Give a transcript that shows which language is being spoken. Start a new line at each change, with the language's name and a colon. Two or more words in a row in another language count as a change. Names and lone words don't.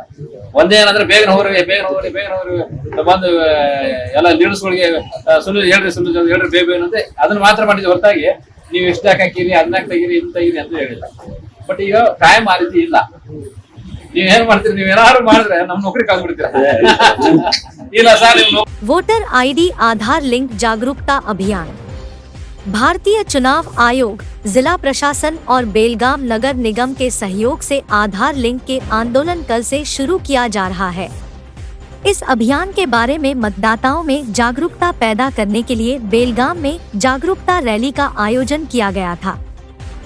Kannada: ಒಂದೇ ಏನಂದ್ರೆ ಬೇಗ ಹೋಗ್ರಿ ಬಂದು ಎಲ್ಲ ಲೀಡರ್ಸ್ಗಳಿಗೆ ಸುಳ್ಳು ಹೇಳ್ರಿ ಬೇಗ ಏನಂತೆ ಅದನ್ನ ಮಾತ್ರ ಮಾಡಿದ್ವಿ. ಹೊರತಾಗಿ ನೀವು ಎಷ್ಟು ಹಾಕಿರಿ, ಅದನ್ನ ತೆಗಿರಿ, ಇದನ್ನ ತೆಗಿರಿ ಅಂತ ಹೇಳಿಲ್ಲ. ಬಟ್ ಈಗ ಟೈಮ್ ಆ ರೀತಿ ಇಲ್ಲ. ನೀವ್ ಏನ್ ಮಾಡ್ತೀರಿ, ನೀವ್ ಏನಾದ್ರು ಮಾಡಿದ್ರೆ ನಮ್ ನೌಕರಿ ಕಾಗ್ಬಿಡ್ತೀರ. ಇಲ್ಲ ಸರ್,
English: voter ID
Hindi: आधार लिंक जागरूकता अभियान। भारतीय चुनाव आयोग, जिला प्रशासन और बेलगाम नगर निगम के सहयोग से आधार लिंक के आंदोलन कल से शुरू किया जा रहा है। इस अभियान के बारे में मतदाताओं में जागरूकता पैदा करने के लिए बेलगाम में जागरूकता रैली का आयोजन किया गया था।